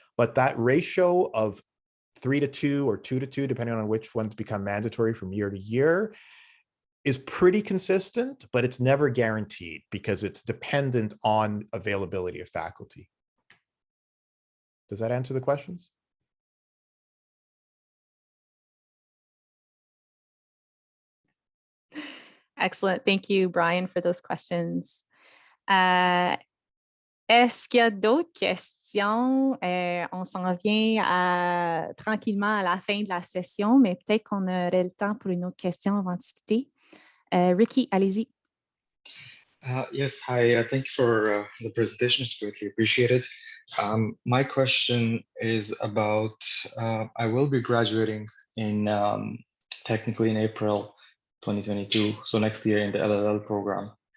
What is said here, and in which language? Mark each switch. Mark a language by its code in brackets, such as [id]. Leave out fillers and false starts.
[en] But that ratio of 3-to-2 or 2-to-2, depending on which ones become mandatory from year to year, is pretty consistent, but it's never guaranteed because it's dependent on availability of faculty. Does that answer the questions? Excellent. Thank you, Brian, for those questions. [fr] Est-ce qu'il y a d'autres questions? On s'en vient tranquillement à la fin de la session, mais peut-être qu'on aurait le temps pour une autre question avant de quitter. Ricky, allez-y. [en] Yes, hi. Thank you for the presentation. It's greatly appreciated. My question is about, I will be graduating in technically in April 2022, so next year in the LLL program.